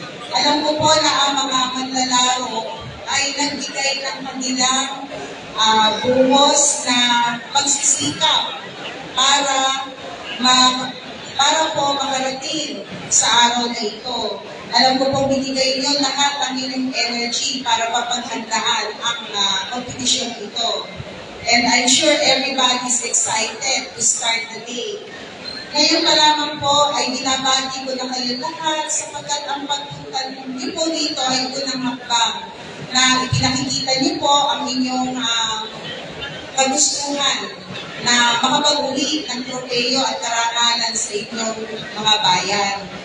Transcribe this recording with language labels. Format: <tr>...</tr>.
<tl>Alam ko po na ang mga manlalaro ay nagbigay ng kanilang buhos na pagsisikap para po makarating sa araw na ito. Alam ko po, binigay nyo lahat ang inyong energy para papaghandaan ang competition ito.</tl> <en>And I'm sure everybody's excited to start the day.</en> <tl>Ngayon pa lamang po ay binabati ko na kayo lahat sapagkat ang pagpunta niyo po dito ay unang hakbang na ipinakikita niyo po ang inyong kagustuhan na makapag-uwi ng tropeyo at karangalan sa inyong mga bayan.</tl>